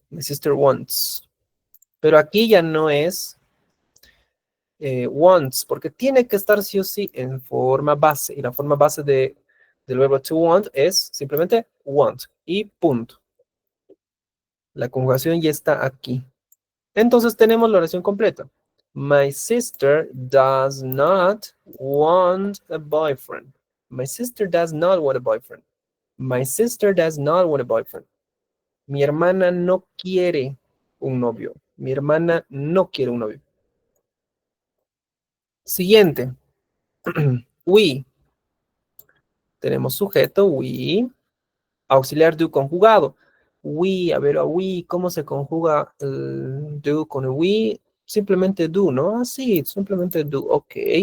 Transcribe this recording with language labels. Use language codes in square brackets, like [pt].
[en] My sister wants. [es] Pero aquí ya no es wants, porque tiene que estar sí o sí en forma base. Y la forma base del verbo to want es simplemente want. Y punto. La conjugación ya está aquí. Entonces tenemos la oración completa. [en] My sister does not want a boyfriend. My sister does not want a boyfriend. My sister does not want a boyfriend. [es] Mi hermana no quiere un novio. Mi hermana no quiere un novio. Siguiente. We. Tenemos sujeto, we. Auxiliar do conjugado. We, a ver, a we, ¿cómo se conjuga el do con el we? Simplemente do, ¿no? Así, simplemente do, ok.